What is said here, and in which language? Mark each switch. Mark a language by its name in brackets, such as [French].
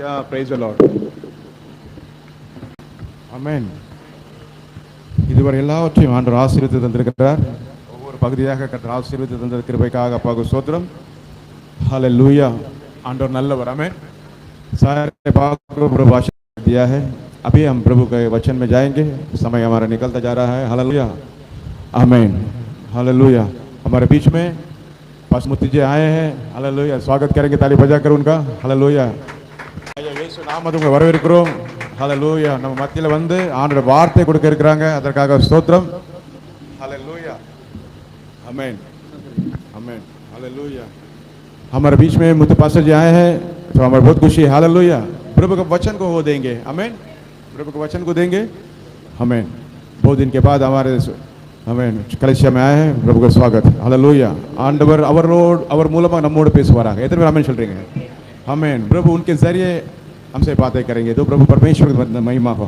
[English] Praise the Lord. [Tamil] ஆமென். இதுவரை எல்லாவற்றையும் ஆண்டவர் ஆசீர்வதித்து தந்திருக்கிறார். ஒவ்வொரு பகுதியாக கர்த்தர் ஆசீர்வதித்து தந்த கிருபைக்காக அப்பாவுக்கு ஸ்தோத்திரம். हालेलुया। आंडोर नल्लवर आमेन। [Hindi] सारे भाग को प्रभु आशीर्वाद दिया है। अभी हम प्रभु के वचन में जाएंगे, समय हमारा निकलता जा रहा है। हालेलुया, आमेन, हालेलुया। हमारे बीच में पास्मुती जी आए हैं। हालेलुया, स्वागत करेंगे ताली बजाकर उनका। [Tamil] हालेलुया, இயேசு நாமத்தில் வரவேற்கிறோம்। हालेलुया, நம்ம மத்தியில வந்து ஆண்டவர் வார்த்தை கொடுக்க இருக்காங்க, அதற்காக ஸ்தோத்திரம்। [Hindi] हालेलुया, आमेन, आमेन, हालेलुया। हमारे बीच में मुझे पास्टर जी आए हैं तो हमारे बहुत खुशी है। हालेलुया, प्रभु के वचन को वो देंगे, आमेन, प्रभु के वचन को देंगे, आमेन। बहुत दिन के बाद हमारे आमेन कलेशिया में आए हैं, प्रभु का स्वागत। [Tamil] हालेलुया, आंडवर அவர் மூலமாக நம்மோடு பேசுவாராக। எத்தனை பேர் ஆமென் சொல்றீங்க? आमेन। [Hindi] प्रभु उनके जरिए हमसे बातें करेंगे, तो प्रभु परमेश्वर की महिमा हो।